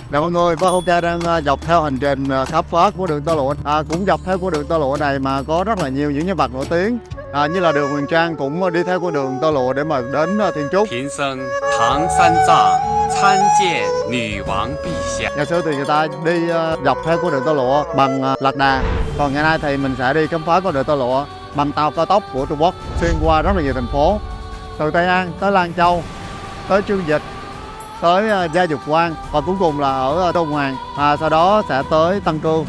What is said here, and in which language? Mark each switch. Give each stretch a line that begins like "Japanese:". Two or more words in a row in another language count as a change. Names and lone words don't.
Vietnamese: Nè mọi người, Bahoka đang dọc theo hành trình khám phá của đường tơ lụa. Cũng dọc theo của đường tơ lụa này mà có rất là nhiều những nhân vật nổi tiếng. Như là đường Huyền Trang cũng đi theo con đường tơ lụa để mà đến Thiên Trúc. Hiến sinh
Chinese: Tang San Zang,参见女王陛下.
Vietnamese: Ngày xưa thì người ta đi dọc theo con đường tơ lụa bằng lạc đà. Còn ngày nay thì mình sẽ đi khám phá con đường tơ lụa bằng tàu cao tốc của Trung Quốc, xuyên qua rất là nhiều thành phố. Từ Tây An tới Lan Châu, tới Chương Dịch, tới Gia Dục Quan và cuối cùng là ở Tôn Hoàng, sau đó sẽ tới Tân Cương.